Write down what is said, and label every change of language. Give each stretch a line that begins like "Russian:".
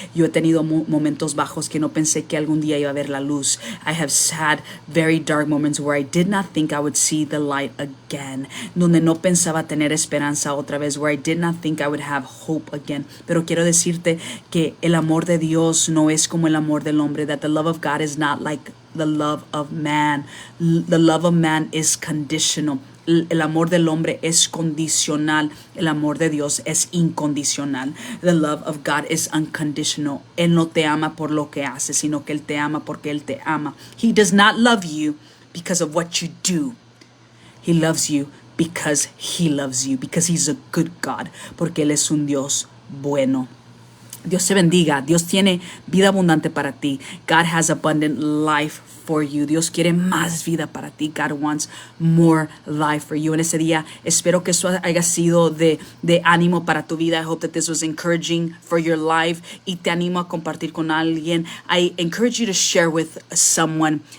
Spanish: Yo he tenido momentos bajos que no pensé que algún día iba a ver la luz.
English: I have had very dark moments where I did not think I would see the light again.
Spanish: Donde no pensaba tener esperanza otra vez.
English: Where I did not think I would have hope again.
Spanish: Pero quiero decirte que el amor de Dios no es como el amor del hombre.
English: That the love of God is not like the love of man. The love of man is conditional.
Spanish: El amor del hombre es condicional. El amor de Dios es incondicional.
English: The love of God is unconditional.
Spanish: Él no te ama por lo que haces, sino que Él te ama porque Él te ama.
English: He does not love you because of what you do. He loves you because He loves you. Because He's a good God.
Spanish: Porque Él es un Dios bueno. Dios te bendiga. Dios tiene vida abundante para ti.
English: God has abundant life for you.
Spanish: Dios quiere más vida para ti.
English: God wants more life for you.
Spanish: En ese día, espero que eso haya sido de ánimo para tu vida.
English: I hope that this was encouraging for your life.
Spanish: Y te animo a compartir con alguien.
English: I encourage you to share with someone.